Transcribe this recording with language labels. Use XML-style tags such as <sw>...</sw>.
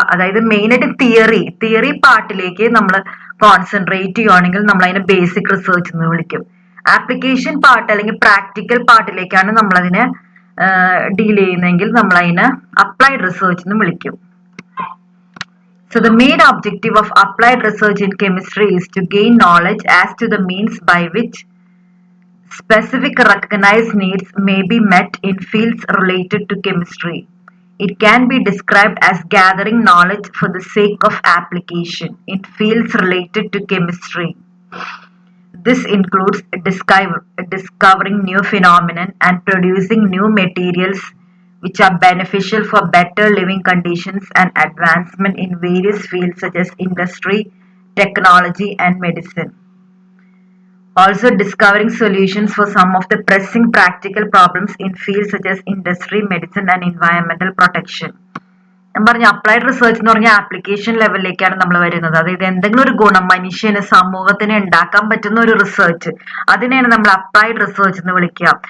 <ml>അതായത് മെയിനായിട്ട് തിയറി പാർട്ടിലേക്ക് നമ്മൾ കോൺസെൻട്രേറ്റ് ചെയ്യുകയാണെങ്കിൽ നമ്മൾ അതിനെ ബേസിക് റിസർച്ച് എന്ന് വിളിക്കും. ആപ്ലിക്കേഷൻ പാർട്ട് അല്ലെങ്കിൽ പ്രാക്ടിക്കൽ പാർട്ടിലേക്കാണ് നമ്മൾ അതിനെ ഡീൽ ചെയ്യുന്നതെങ്കിൽ നമ്മൾ അതിനെ അപ്ലൈഡ് റിസർച്ച് എന്ന് വിളിക്കും.</ml> <en>So the main objective of applied research in chemistry is to gain knowledge as to the means by which specific recognized needs may be met in fields related to chemistry. It can be described as gathering knowledge for the sake of application in fields related to chemistry. This includes discovering new phenomena and producing new materials which are beneficial for better living conditions and advancement in various fields such as industry, technology, and medicine. Also discovering solutions for some of the pressing practical problems in fields such as industry, medicine, and environmental protection.</en> <ml>ഞാൻ പറഞ്ഞ applied research എന്ന് പറഞ്ഞാൽ application ലെവലിലേക്കാണ് നമ്മൾ വരുന്നത്. അതായത് എന്തെങ്കിലും ഒരു ഗുണം മനുഷ്യന് സമൂഹത്തിന് ഉണ്ടാക്കാൻ പറ്റുന്ന ഒരു റിസർച്ച്, അതിനെയാണ് നമ്മൾ അപ്ലൈഡ് റിസർച്ച് എന്ന് വിളിക്കുക.</ml>